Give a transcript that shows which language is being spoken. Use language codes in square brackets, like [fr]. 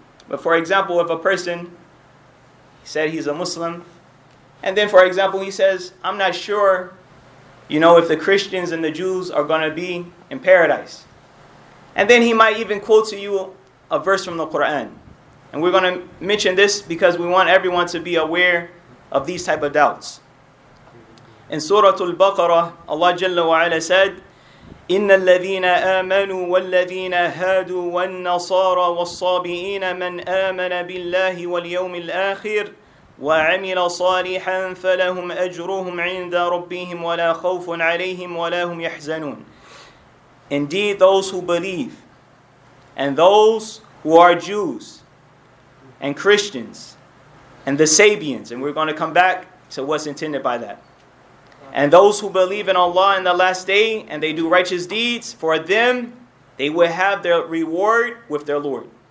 [en] But for example, if a person said he's a Muslim, and then for example he says, I'm not sure, if the Christians and the Jews are going to be in paradise. And then he might even quote to you a verse from the Quran. And we're going to mention this because we want everyone to be aware of these type of doubts. In Surah Al-Baqarah, Allah Jalla wa Ala said, [ar] إِنَّ الَّذِينَ آمَنُوا وَالَّذِينَ هَادُوا وَالنَّصَارَى وَالصَّابِئِينَ مَنْ آمَنَ بِاللَّهِ وَالْيَوْمِ الْآخِرِ وَعَمِلَ صَالِحًا فَلَهُمْ أَجْرُهُمْ عِنْدَ رَبِّهِمْ وَلَا خَوْفٌ عَلَيْهِمْ وَلَا هُمْ يَحْزَنُونَ. [en] Indeed, those who believe and those who are Jews and Christians and the Sabians, and we're going to come back to what's intended by that, and those who believe in Allah in the last day and they do righteous deeds, for them they will have their reward with their Lord.